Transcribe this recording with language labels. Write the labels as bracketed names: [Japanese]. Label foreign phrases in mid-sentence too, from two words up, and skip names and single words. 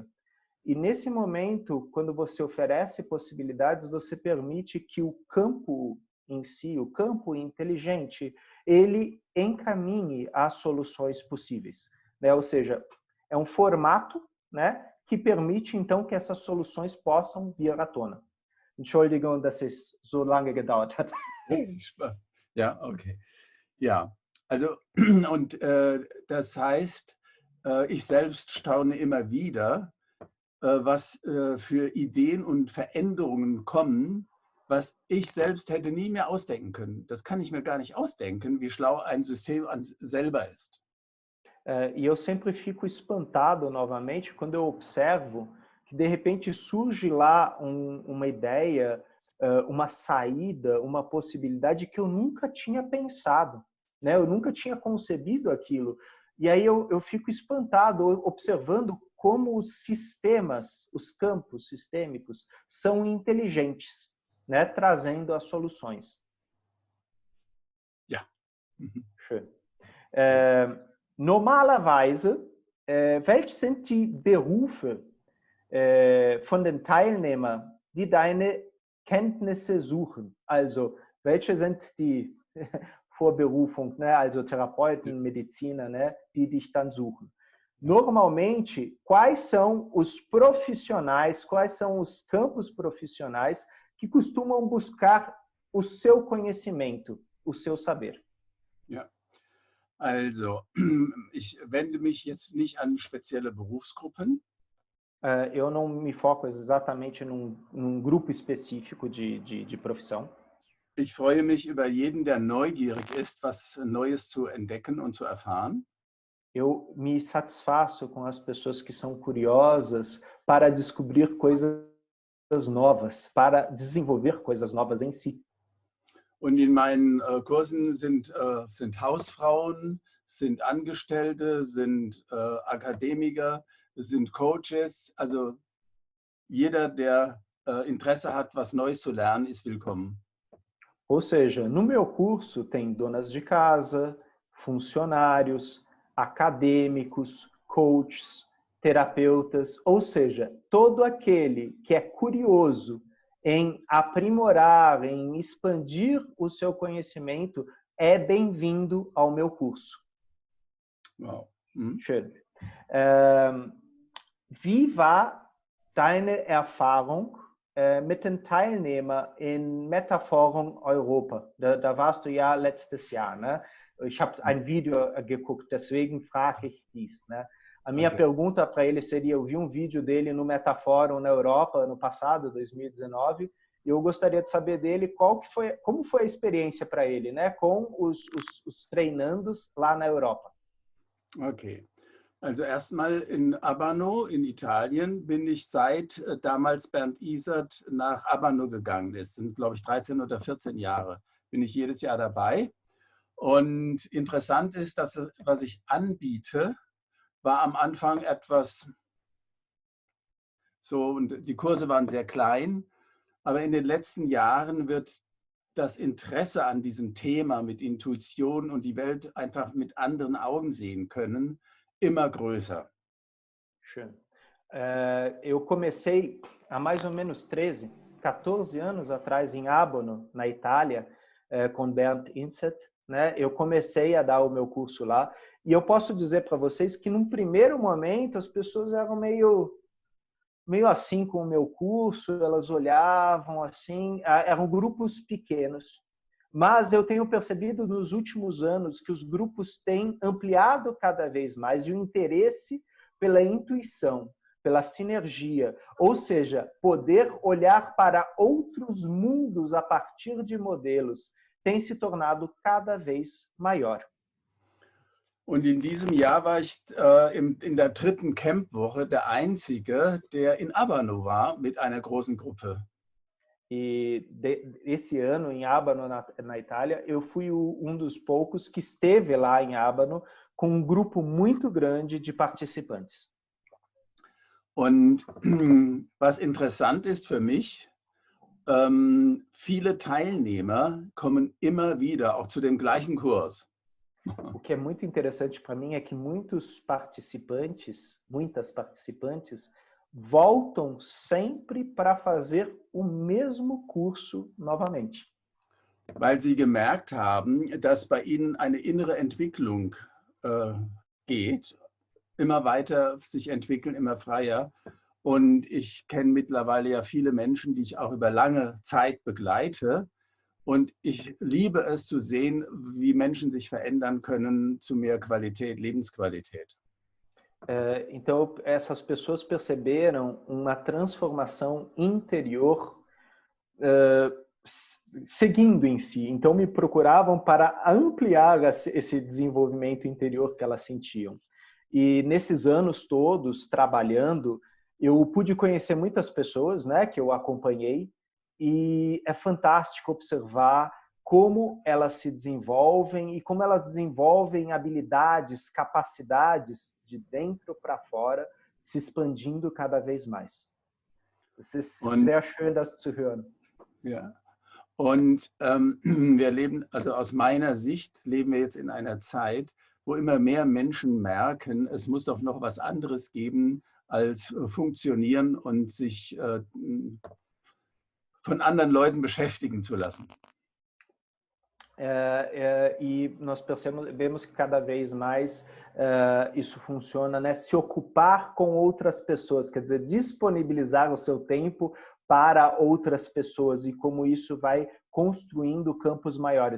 [Portuguese] E nesse momento, quando você oferece possibilidades, você permite que o campo em si, o campo inteligente, ele encaminhe as soluções possíveis, né? Ou seja, é um formato, né, que permite então que essas soluções possam vir à tona. [German] Entschuldigung, dass es so lange gedauert hat. Ja, okay. Ja, also und das heißt, ich selbst staune immer wieder, was für Ideen und Veränderungen kommen, was ich selbst hätte nie mehr ausdenken können. Das kann ich mir gar nicht ausdenken, wie schlau ein System selber ist. [Portuguese] E eu sempre fico espantado novamente quando eu observo que de repente surge lá uma ideia, uma saída, uma possibilidade que eu nunca tinha pensado, né? Eu nunca tinha concebido aquilo. E aí eu fico espantado observando como os sistemas, os campos sistêmicos são inteligentes, né? Trazendo as soluções. [German] Ja. Schön. Normalerweise, welche sind die Berufe von den Teilnehmern, die deine Kenntnisse suchen? Also, welche sind die Vorberufung, né? Also Therapeuten, Mediziner, né? Die dich dann suchen. [Portuguese] Normalmente, quais são os profissionais, quais são os campos profissionais que costumam buscar o seu conhecimento, o seu saber? [German] Ja. Also, ich wende mich jetzt nicht an spezielle Berufsgruppen. [Portuguese] Eu não me foco exatamente num grupo específico de profissão. [German] Ich freue mich über jeden, der neugierig ist, was Neues zu entdecken und zu erfahren. [Portuguese] Eu me satisfaço com as pessoas que são curiosas para descobrir coisas novas, para desenvolver coisas novas em si. [German] Und in meinen Kursen sind Hausfrauen, sind Angestellte, sind Akademiker, sind Coaches. Also jeder, der Interesse hat, was Neues zu lernen, ist willkommen. [Portuguese] Ou seja, no meu curso tem donas de casa, funcionários, acadêmicos, coaches, terapeutas, ou seja, todo aquele que é curioso em aprimorar, em expandir o seu conhecimento, é bem-vindo ao meu curso. [German] Wow. Schön. Wie war deine Erfahrung mit den Teilnehmern in Metaforum Europa. Da warst du ja letztes Jahr, né? Ich habe ein Video geguckt, deswegen frage ich dies, né? [Portuguese] A minha pergunta para ele seria, eu vi um vídeo dele no Metaforum na Europa ano passado, 2019, e eu gostaria de saber dele como foi a experiência para ele, né, com os treinandos lá na Europa. [German] Okay. Also erstmal in Abano in Italien bin ich seit damals Bernd Isert nach Abano gegangen ist. Das sind, glaube ich, 13 oder 14 Jahre. Bin ich jedes Jahr dabei. Und interessant ist, dass was ich anbiete, war am Anfang etwas so, und die Kurse waren sehr klein, aber in den letzten Jahren wird das Interesse an diesem Thema mit Intuition und die Welt einfach mit anderen Augen sehen können, immer größer. Schön. [Portuguese] Eu comecei há mais ou menos 14 anos atrás em Abano, na Itália, com Bernd Isert, né? Eu comecei a dar o meu curso lá e eu posso dizer para vocês que num primeiro momento as pessoas eram meio assim com o meu curso, elas olhavam assim, eram grupos pequenos. Mas eu tenho percebido nos últimos anos que os grupos têm ampliado cada vez mais e o interesse pela intuição, pela sinergia, ou seja, poder olhar para outros mundos a partir de modelos, tem se tornado cada vez maior. [German] Und in diesem Jahr war ich in der 3. Campwoche der Einzige, der in Abano war mit einer großen Gruppe. [Portuguese] E esse ano, em Abano, na Itália, eu fui dos poucos que esteve lá em Abano com um grupo muito grande de participantes. [German] Und was interessant ist für mich, viele Teilnehmer kommen immer wieder, auch zu dem gleichen Kurs. [Portuguese] O que é muito interessante para mim é que muitas participantes voltam sempre para fazer o mesmo curso novamente. [German] Weil sie gemerkt haben, dass bei ihnen eine innere Entwicklung geht, immer weiter sich entwickeln, immer freier. Und ich kenne mittlerweile ja viele Menschen, die ich auch über lange Zeit begleite. Und ich liebe es zu sehen, wie Menschen sich verändern können zu mehr Qualität, Lebensqualität. [Portuguese] Então, essas pessoas perceberam uma transformação interior seguindo em si. Então, me procuravam para ampliar esse desenvolvimento interior que elas sentiam. E nesses anos todos, trabalhando, eu pude conhecer muitas pessoas, né, que eu acompanhei, e é fantástico observar como elas se desenvolvem e como elas desenvolvem habilidades, capacidades de dentro para fora, se expandindo cada vez mais. [German] Es ist sehr schön, das zu hören. Ja. Und wir leben, also aus meiner Sicht, leben wir jetzt in einer Zeit, wo immer mehr Menschen merken, es muss doch noch was anderes geben als funktionieren und sich von anderen Leuten beschäftigen zu lassen. [Portuguese] E nós vemos que cada vez mais isso funciona, né? Se ocupar com outras pessoas, quer dizer, disponibilizar o seu tempo para outras pessoas e como isso vai construindo campos maiores.